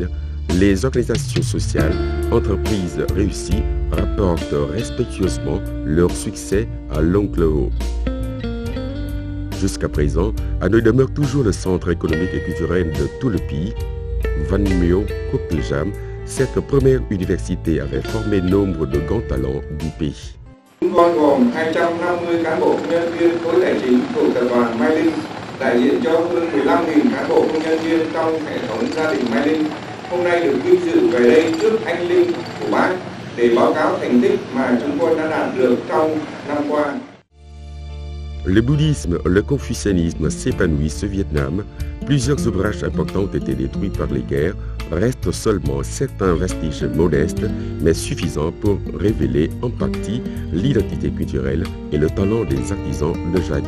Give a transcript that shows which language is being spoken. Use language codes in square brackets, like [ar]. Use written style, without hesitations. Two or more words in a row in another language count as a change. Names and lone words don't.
[fr] Les organisations sociales, entreprises réussies rapportent respectueusement leur succès à l'oncle Ho. Jusqu'à présent, Hanoï demeure toujours le centre économique et culturel de tout le pays. Văn Miếu Quốc Tử Giám, cette première université avait formé nombre de grands talents du pays. [vi] Chúng tôi gồm 250 cán bộ công nhân viên khối tài chính thuộc tập đoàn Mai Linh, đại diện cho hơn 15.000 cán bộ công nhân viên trong hệ thống gia đình Mai Linh. Hôm nay được vinh dự về đây trước anh linh của bác để báo cáo thành tích mà chúng tôi đã đạt được trong năm qua. [fr] Le bouddhisme, le confucianisme s'épanouissent au Vietnam. Plusieurs ouvrages importants ont été détruits par les guerres. Restent seulement certains vestiges modestes, mais suffisants pour révéler en partie l'identité culturelle et le talent des artisans de jadis.